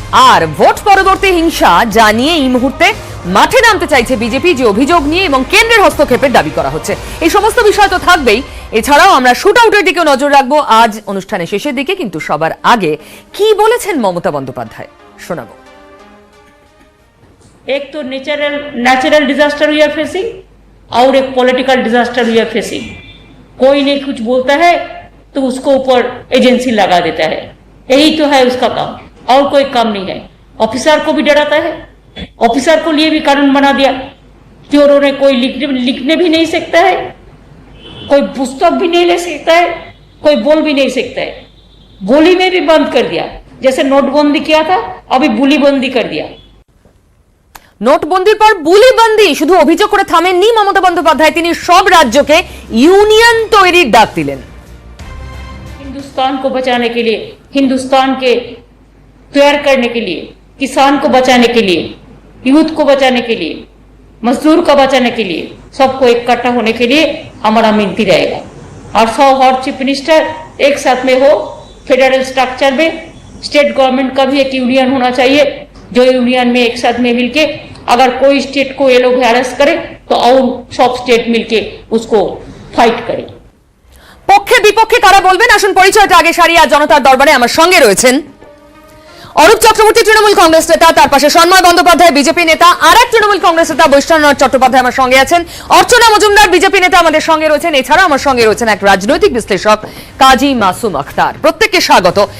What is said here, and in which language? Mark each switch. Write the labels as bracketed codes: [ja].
[bn] আর vote পরবর্তী হিংসা জানিয়ে এই মুহূর্তে মাঠে নামতে চাইছে বিজেপি, যে অভিযোগ নিয়ে এবং কেন্দ্রের হস্তক্ষেপের দাবি করা হচ্ছে। এই সমস্ত বিষয় তো থাকবেই, এছাড়াও আমরা শুট আউটের দিকে নজর রাখবো আজ অনুষ্ঠানের শেষের দিকে। কিন্তু সবার আগে কি বলেছেন মমতা বন্দ্যোপাধ্যায় শোনাবো। [hi] एक तो [en] natural disaster we are facing [hi] और एक [en] Political disaster we are facing. [hi] कोई नहीं कुछ बोलता है तो उसको ऊपर एजेंसी लगा देता है, यही तो है उसका काम, और कोई काम नहीं है। ऑफिसर को भी डराता है, ऑफिसर को लिए भी कानून बना दिया कि उन्होंने कोई लिखने भी नहीं सकता है, कोई पुस्तक भी नहीं ले सकता है, कोई बोल भी नहीं सकता है। बोली में भी बंद कर दिया, जैसे नोटबंदी किया था अभी बुली बंदी कर दिया। [bn] নোটবন্দির পর বুলিবন্দি শুধু অভিযোগ করে থামেননি মমতা বন্দ্যোপাধ্যায়, তিনি সব রাজ্যকে ইউনিয়ন তৈরির ডাক দিলেন। [hi] हिंदुस्तान को बचाने के लिए, हिंदुस्तान के तैयार करने के लिए, किसान को बचाने के लिए, यूथ को बचाने के लिए, मजदूर को बचाने के लिए, सबको इकट्ठा होने के लिए हमारा मिनती रहेगा। और सब हर चीफ मिनिस्टर एक साथ में हो, फेडरल स्ट्रक्चर में स्टेट गवर्नमेंट का भी एक यूनियन होना चाहिए, जो यूनियन में एक साथ में मिलके अगर कोई स्टेट को ये लोग हैरेस करे तो और सब स्टेट मिलके उसको फाइट करे। [bn] পক্ষে বিপক্ষে কারা বলবেন, আসুন পরিচয়টা আগে সারি। আর জনতার দরবারে আমার সঙ্গে রয়েছেন অরূপ চক্রবর্তী, তৃণমূল কংগ্রেস নেতা, তার পাশে সন্ময় বন্দ্যোপাধ্যায়, বিজেপি নেতা, আর এক তৃণমূল কংগ্রেস নেতা বৈষ্ণবনাথ চট্টোপাধ্যায় আমার সঙ্গে আছেন। অর্চনা মজুমদার, বিজেপি নেতা, আমাদের সঙ্গে রয়েছেন। এছাড়া আমার সঙ্গে রয়েছেন এক রাজনৈতিক বিশ্লেষক কাজী মাসুম আখতার। প্রত্যেককে স্বাগত।